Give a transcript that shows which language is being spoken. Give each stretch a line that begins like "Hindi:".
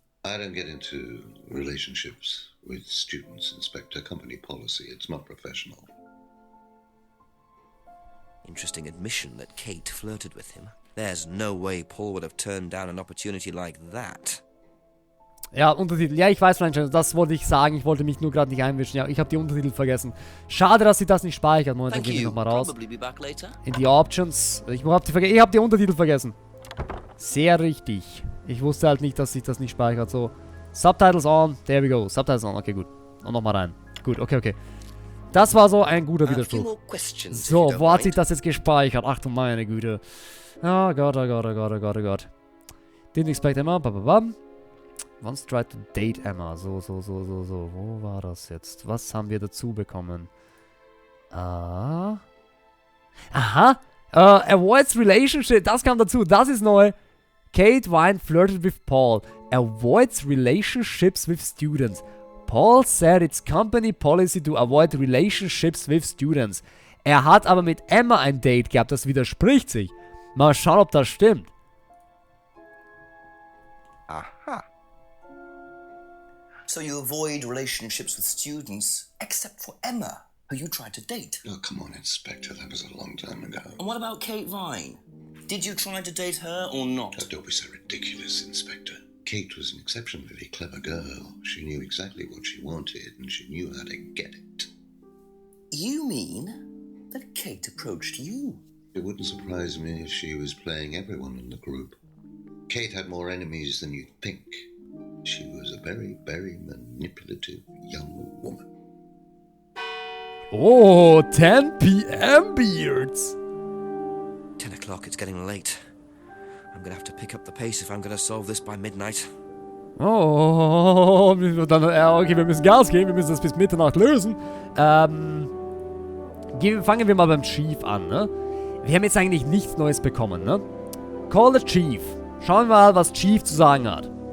English: I don't get into relationships with students, Inspector. Company policy. It's not professional. Interesting admission that Kate flirted with him. There's no way Paul would have turned down an opportunity like that.
German: Ja, Untertitel. Ja, ich weiß, das wollte ich sagen. Ich wollte mich nur gerade nicht einmischen. Ja, ich habe die Untertitel vergessen. Schade, dass sie das nicht speichert. Moment, dann gehen wir nochmal raus. In die Options. Ich habe die Untertitel vergessen. Sehr richtig. Ich wusste halt nicht, dass sich das nicht speichert.
English: So, Subtitles on. There we go. Subtitles on. Okay,
German: gut. Und nochmal rein. Gut,
English: okay.
German: Das war so ein guter Widerspruch. So, wo hat sich das jetzt gespeichert? Ach du meine Güte. Oh Gott.
English: Didn't expect Emma.
German: Bababam.
English: Once tried to date Emma. So.
German: Wo war das jetzt? Was haben wir dazu bekommen? Aha.
English: Avoids relationship.
German: Das kam dazu. Das ist neu.
English: Kate Vine flirted with Paul. Avoids relationships with students. Paul said it's company policy to avoid relationships with students.
German: Er hat aber mit Emma ein Date gehabt. Das widerspricht sich. Mal schauen, ob das stimmt. Aha.
English: So you avoid relationships with students, except for Emma, who you tried to date. Oh, come on, Inspector. That was a long time ago. And what about Kate Vine? Did you try to date her or not? Oh, don't be so ridiculous, Inspector. Kate was an exceptionally clever girl. She knew exactly what she wanted, and she knew how to get it. You mean that Kate approached you? It wouldn't surprise me if she was playing everyone in the group. Kate had more enemies than you'd think. She was a very, very manipulative young woman. Oh, 10 p.m. beards. 10 o'clock, it's getting late. I'm gonna have to pick up the pace if I'm gonna solve this by midnight.
German: Oh, dann, okay, wir müssen Gas geben, wir müssen das bis Mitternacht lösen. Fangen wir mal beim Chief an, ne? Wir haben jetzt eigentlich nichts Neues bekommen, ne?
English: Call the Chief.
German: Schauen wir mal, was Chief zu sagen hat.